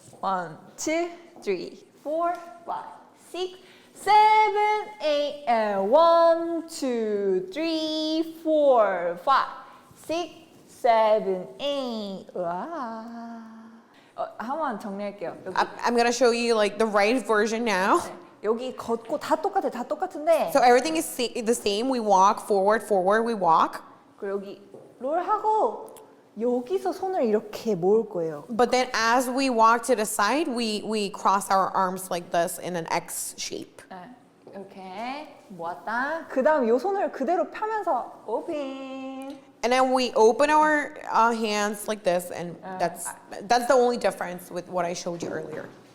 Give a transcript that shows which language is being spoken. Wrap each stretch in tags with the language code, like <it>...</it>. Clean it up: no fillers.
<en>1, 2, 3, 4, 5, 6, 7, 8, and 1, 2, 3, 4, 5, 6, 7, 8.</en> <ko>와. 한번 정리할게요. 여기,</ko> <en>I'm gonna show you like the right version now.</en> <ko>여기 걷고 다 똑같은데.</ko> <en>So everything is the same. We walk forward, we walk.</en> <ko>그리고 여기 롤하고 여기서 손을 이렇게 모을 거예요.</ko> <en>But then as we walk to the side, we cross our arms like this in an X shape.</en> <ko>이렇게 모았다. 그 다음 이 손을 그대로 펴면서 오픈.</ko> <en>And then we open our hands like this, and that's the only difference with what I showed you earlier.</en>